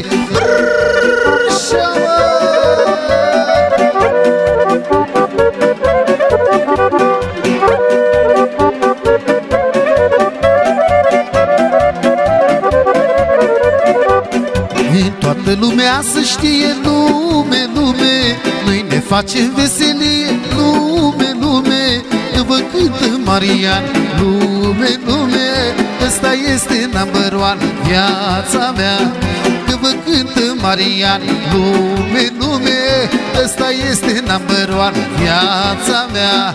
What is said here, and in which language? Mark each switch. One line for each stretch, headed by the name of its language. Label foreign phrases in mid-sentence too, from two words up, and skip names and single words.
Romanian: Așa, toată lumea să știe, lume, lume, noi ne facem veselie, lume, lume, că vă cântă Marian, lume, lume, ăsta este
English: number one
Romanian: viața mea. Că vă cântă Marian, lume, lume, ăsta este
English: number one
Romanian: viața mea.